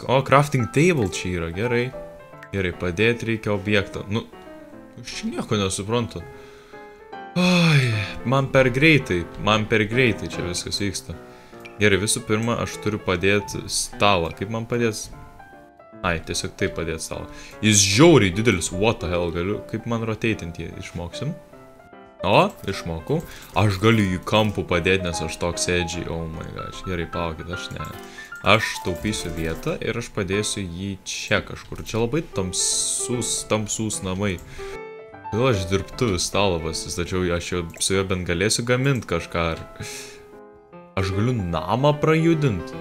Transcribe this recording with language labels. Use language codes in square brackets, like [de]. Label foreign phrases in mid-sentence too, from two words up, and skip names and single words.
[lt] O, [en] crafting table [lt] čia yra, gerai. Gerai, padėti reikia objektą. Nu, aš čia nieko nesuprantu. Ai, man per greitai čia viskas vyksta. Gerai, visų pirma, aš turiu padėti stalą. Kaip man padėti? Ai, tiesiog taip padėti stalą. Jis žiauriai didelis, [en] what the hell, [lt] galiu. Kaip man rotatinti išmoksim? O, išmokau. Aš galiu jį kampų padėti, nes aš toks edgy. [en] Oh my gosh. [lt] Gerai, palaukit, aš ne. Aš taupysiu vietą ir aš padėsiu jį čia kažkur. Čia labai tamsus namai. Kodėl aš dirbtuvių stalą pasistačiau, aš jau su juo bent galėsiu gaminti kažką. Aš galiu namą prajudinti?